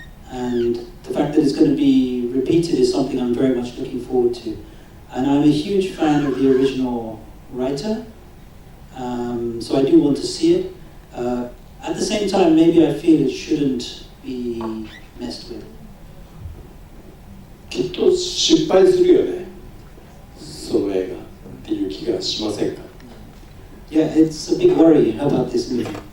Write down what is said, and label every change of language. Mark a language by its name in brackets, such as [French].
[English] And the fact that it's going to be repeated is something I'm very much looking forward to. And I'm a huge fan of the original writer, so I do want to see it. At the same time, maybe I feel it shouldn't be messed with. [Japanese] きっと失敗するよね、その映画っていう気がしませんか？ [English] Yeah, it's a big worry about this movie.